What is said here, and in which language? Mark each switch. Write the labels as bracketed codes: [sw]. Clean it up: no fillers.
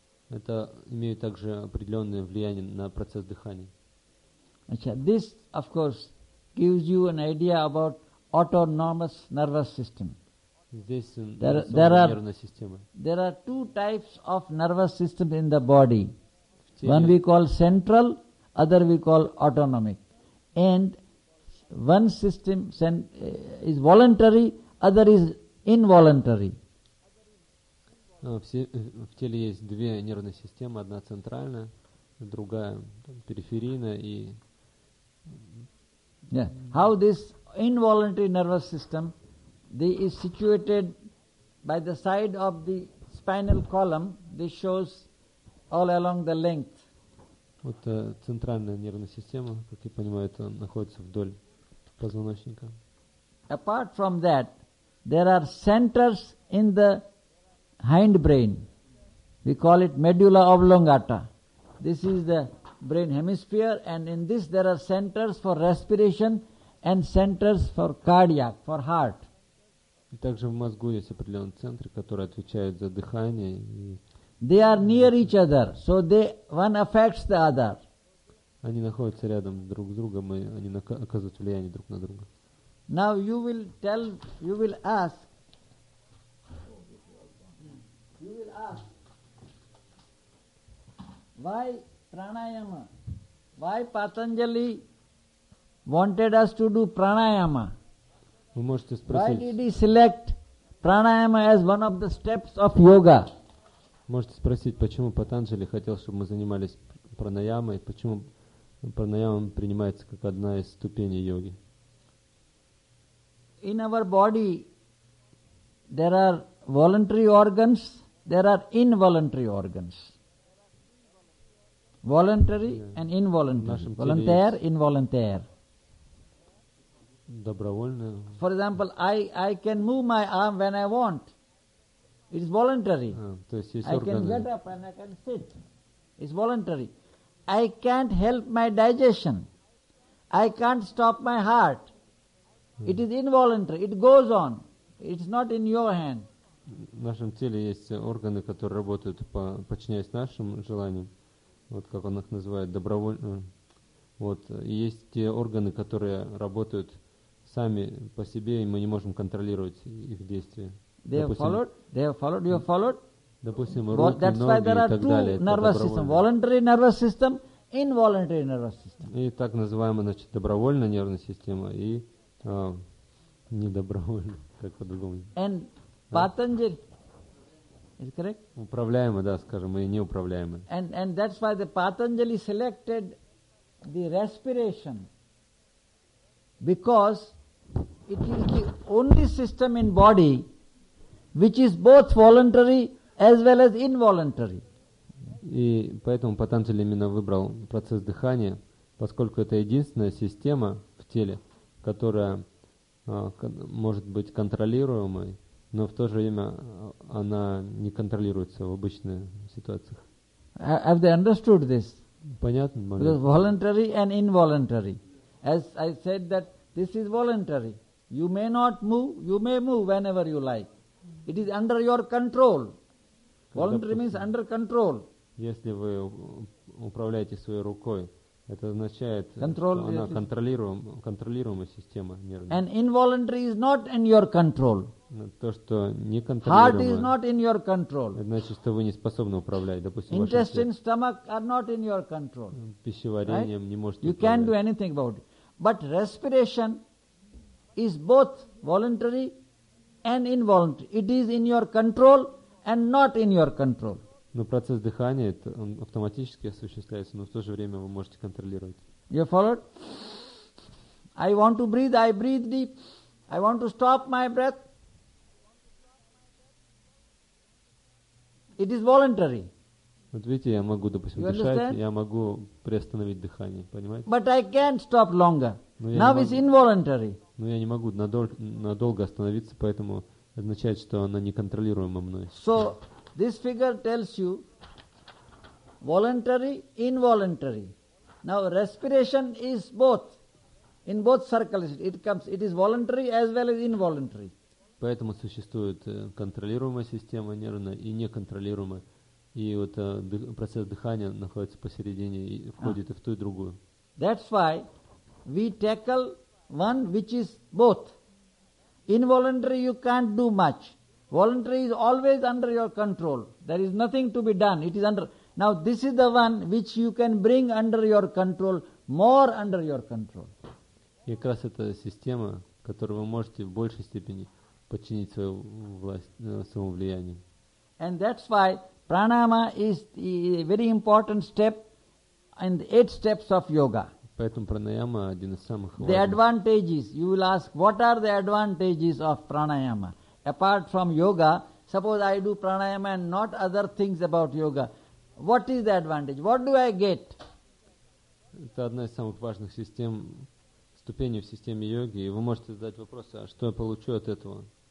[ru] Это имеет также определенное влияние на процесс дыхания. [en] Acha, this, of course, gives you an idea about autonomous nervous system. [ru] Здесь [en] there [ru] нервная система. [en] There are two types of nervous system in the body. One we call central, other we call autonomic. And one system is voluntary, other is involuntary. [ru] В теле есть две нервные системы, одна центральная, другая периферийная. И [en] yeah. How this involuntary nervous system, they is situated by the side of the spinal column, this shows all along the length. [ru] Вот центральная нервная система, как я понимаю, это находится вдоль позвоночника. [en] Apart from that, there are centers in the hindbrain, we call it medulla oblongata. This is the brain hemisphere, and in this there are centers for respiration and centers for cardiac, for heart. [ru] И также в мозгу есть определенные центры, которые отвечают за дыхание. И [en] they are near each other, so they one affects the other. [ru] Они находятся рядом друг с другом, и они оказывают влияние друг на друга. [en] Now you will tell, you will ask. Why pranayama? Why Patanjali wanted us to do pranayama? Why did he select pranayama as one of the steps of yoga? [ru] Можете спросить, почему Патанджали хотел, чтобы мы занимались пранаямой, почему пранаяма принимается как одна из ступеней йоги? [en] In our body there are voluntary organs, there are involuntary organs. Voluntary and involuntary. [fr] Voluntaire, involuntaire. [ru] Добровольно. [en] For example, I can move my arm when I want. It's voluntary. [ru] То есть органы. [en] I can get up and I can sit. It's voluntary. I can't help my digestion. I can't stop my heart. It is involuntary. It goes on. It's not in your hand. [ru] В нашем теле есть органы, которые работают, подчиняясь нашим желаниям. Вот как он их называет, добровольно. Вот. И есть те органы, которые работают сами по себе, и мы не можем контролировать их действия. [en] They have followed? They have followed? You have followed? [ru] Допустим, руки, ноги и так далее. [en] That's why there are two nervous systems. Voluntary nervous system, involuntary nervous system. [ru] И так называемая, значит, добровольная нервная система и недобровольная, как по-другому. [en] And Patanjali. Is it correct? [ru] Управляемый, да, скажем, и неуправляемый. [en] And that's why the Patanjali selected the respiration, because it is the only system in body which is both voluntary as well as involuntary. [ru] И поэтому Патанджали именно выбрал процесс дыхания, поскольку это единственная система в теле, которая может быть контролируемой, но в то же время она не контролируется в обычных ситуациях. [en] Have they understood this? [ru] Понятно, понятно. [en] Because voluntary and involuntary. As I said that this is voluntary. You may not move, you may move whenever you like. It is under your control. Voluntary means under control. [ru] Если вы управляете своей рукой, Это означает, [en] control [ru] что она контролируемая система нервная. [en] And involuntary is not in your control. [ru] То, что неконтролируемое. [en] Heart is not in your control. [ru] Это значит, что вы не способны управлять. Допустим, [en] intestine, stomach are not in your control. [ru] Пищеварением [en] right? [ru] не можете [en] You [ru] управлять. [en] Can do anything about it. But respiration is both voluntary and involuntary. It is in your control and not in your control. [ru] Но процесс дыхания, это, он автоматически осуществляется, но в то же время вы можете контролировать. [en] You followed? I want to breathe, I breathe deep. I want to stop my breath. It is voluntary. [ru] Вот видите, я могу, допустим, [en] you [ru] дышать, [en] understand? [ru] Я могу приостановить дыхание, понимаете? [en] But I can't stop longer. Now it's involuntary. [ru] Но я не могу надолго остановиться, поэтому означает, что она неконтролируема мной. [en] So, this figure tells you voluntary, involuntary. Now respiration is both. In both circles it comes. It is voluntary as well as involuntary. [ru] Поэтому существует контролируемая система нервная и неконтролируемая. И вот процесс дыхания находится посередине и входит и в ту и другую. [en] That's why we tackle one which is both. Involuntary you can't do much. Voluntary is always under your control. There is nothing to be done. It is under. Now this is the one which you can bring under your control, more under your control. [ru] И как раз эта система, которую вы можете в большей степени подчинить свою власть, своему влиянию. [en] And that's why pranayama is a very important step in the 8 steps of yoga. [ru] Поэтому пранаяма один из самых важных. [en] The advantages. You will ask, what are the advantages of pranayama? Apart from yoga, suppose I do pranayama and not other things about yoga, what is the advantage? What do I get? [ru] Это одна из самых важных систем, ступеней в системе йоги. И вы можете задать вопрос, а что я получу от этого?